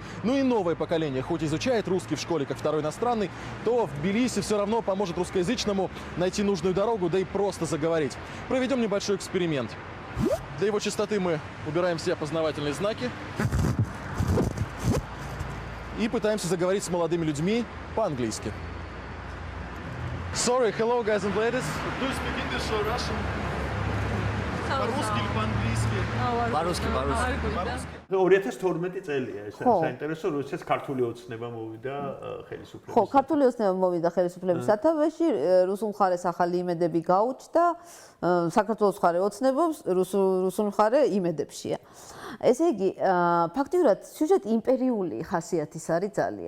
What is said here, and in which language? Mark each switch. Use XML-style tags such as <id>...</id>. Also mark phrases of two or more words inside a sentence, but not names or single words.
<ru>Ну и новое поколение, хоть изучает русский в школе как второй иностранный, то в Тбилиси все равно поможет русскоязычному найти нужную дорогу, да и просто заговорить. Проведем небольшой эксперимент. Для его чистоты мы убираем все опознавательные знаки и пытаемся заговорить с молодыми людьми по-английски.</ru> <en>Sorry, hello guys and ladies. Do you speak English or Russian?</en> <ru>По-русски или по-английски? По-русски.</ru> <ka>2012 წელია ეს საინტერესო, როდესაც ქართული ოცნება მოვიდა ხელისუფლების. ხო, ქართული ოცნება მოვიდა ხელისუფლების სათავეში, რუსულ მხარეს ახალი იმედები გაუჩნდა, საქართველოს მხარე ოცნებობს, რუსულ მხარე იმედებშია. ესე იგი, ფაქტიურად სიუჟეტი იმპერიული ხასიათის არის ძალიან.</ka>